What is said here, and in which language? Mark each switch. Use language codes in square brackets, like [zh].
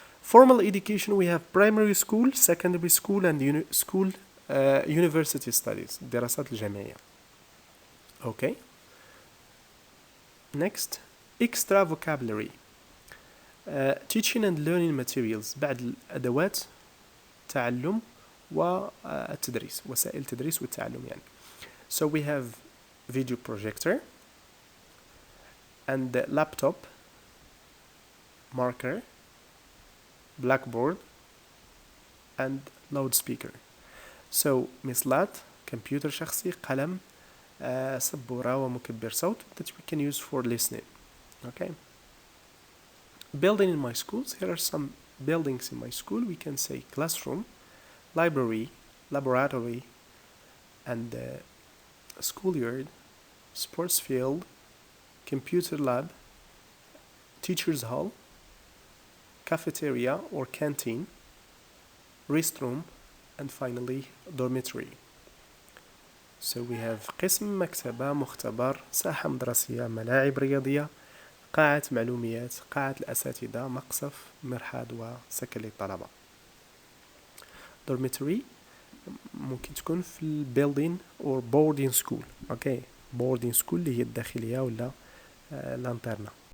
[en] Formal education, we have primary school, secondary school, and university studies. [ar] الدراسات الجامعية. [en] Okay. Next, extra vocabulary. Teaching and learning materials. [ar] بعد الأدوات تعلم والتدريس وسائل التدريس والتعلم يعني. [en] So we have video projector and laptop, marker, blackboard and loudspeaker. So [ar] مثلات كمبيوتر شخصي قلم سبورة ومكبر صوت [en] that we can use for listening. Okay. Building in my schools. Here are some buildings in my school. We can say classroom, library, laboratory and schoolyard, sports field, computer lab, teacher's hall, cafeteria or canteen, restroom, and finally dormitory. [ar] So we have قسم مكتبة مختبر ساحة مدرسية ملاعب رياضية قاعة معلوميات قاعة الأساتذة مقصف مرحاض وسكن للطلبة. dormitory ممكن تكون في البيلدين [en] or boarding school. okay. [ar] boarding school اللي هي الداخلية ولا لانترنا.